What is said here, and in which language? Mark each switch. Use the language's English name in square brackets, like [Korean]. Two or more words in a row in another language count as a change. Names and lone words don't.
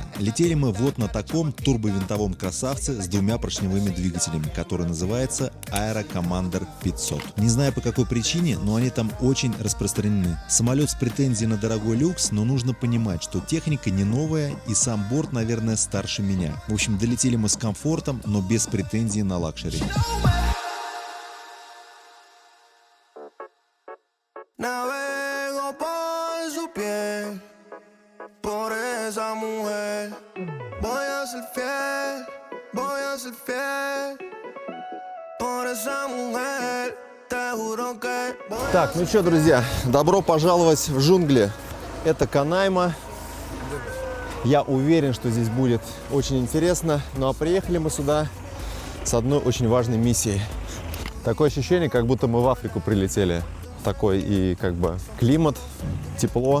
[Russian] Летели мы вот на таком турбовинтовом красавце с 2 поршневыми двигателями, который называется Aero Commander 500. Не знаю по какой причине, но они там очень распространены. Самолет с претензией на дорогой люкс, но нужно понимать, что техника не новая и сам борт, наверное, старше меня. В общем, долетели мы с комфортом, но без претензий на лакшери. [Spanish] Navego por su piel, por esa mujer. Voy a ser fiel, voy a ser fiel. Por esa mujer, te juro que voy a [Russian] Так, ну что, друзья, добро пожаловать в джунгли. Это Канайма. Я уверен, что здесь будет очень интересно. Ну а приехали мы сюда с одной очень важной миссией. Такое ощущение, как будто мы в Африку прилетели. Такой и как бы климат, тепло.